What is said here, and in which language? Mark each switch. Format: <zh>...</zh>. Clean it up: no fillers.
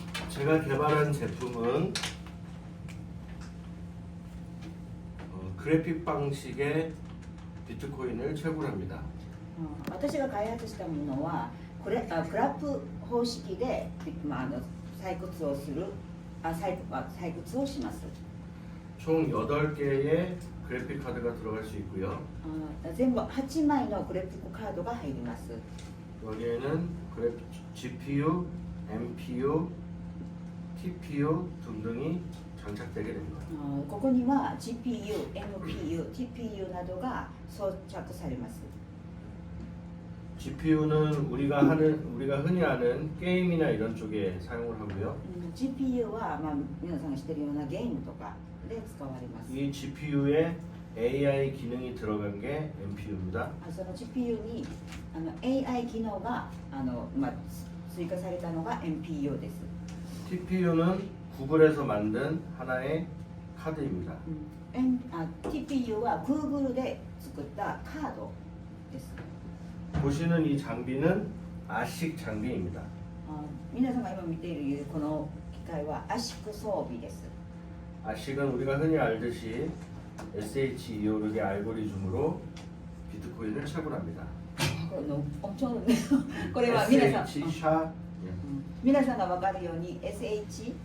<ko>제가 개발한 제품은 그래픽 방식의 비트코인을 채굴합니다.</ko> <ja>私が開発したものはこれクラップ方式で、採掘をする採掘をします。</ja> <ko>총 8개의 그래픽 카드가 들어갈 수 있고요.</ko> <ja>全部8枚のグラフィックカードが入ります。</ja> <ko>여기에는 GPU, NPU, TPU 등등이 장착되게 됩니다.</ko> <ja>ここには GPU、NPU、TPU などが装着されます。</ja> <ko>GPU는 우리가 흔히 아는 게임이나 이런 쪽에 사용을 하고요.</ko> <ja>GPU は、皆さんが知っているようなゲームとかで使われます。</ja> <ko>이 GPU에 AI 기능이 들어간 게 NPU입니다.</ko> <ja>その GPU にAI 機能が追加されたのが NPU です。</ja> <ko>TPU는 구글에서 만든 하나의 카드입니다.</ko> <ja>TPU は Google で作ったカードです。</ja> <ko>보시는 이 장비는 아식 장비입니다.</ko> <ja>皆さんが今見ているこの機械は圧縮装備です。</ja> <ko>아식은 우리가 흔히 알듯이 SH256의 알고리즘으로 비트코인을 채굴합니다.</ko> <ja>これは皆さん</ja> <ko>SH 샤</ko> <ja>皆さんが分かるように SH</ja>